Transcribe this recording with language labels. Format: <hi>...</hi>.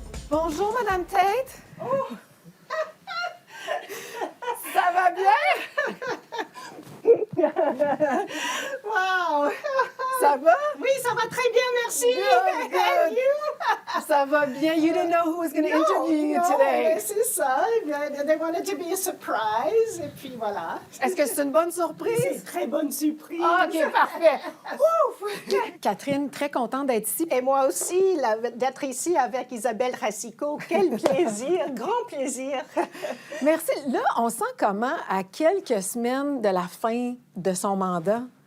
<fr>Bonjour, Madame Tait. Oh. Ça va bien? Wow! Ça va? Oui, ça va très bien, merci.</fr> <en>Good, good. And you?</en> <fr>Ça va bien.</fr> <en>You didn't know who was going to interview you today.</en> <fr>Mais c'est ça.</fr> <en>They wanted to be a surprise.</en> <fr>Et puis voilà. Est-ce que c'est une bonne surprise? C'est une très bonne surprise. Ah, OK, parfait. Catherine, très contente d'être ici. Et moi aussi, d'être ici avec Isabelle Racicot. Quel plaisir, grand plaisir. Merci. Là, on sent comment, à quelques semaines de la fin de son mandat?</fr>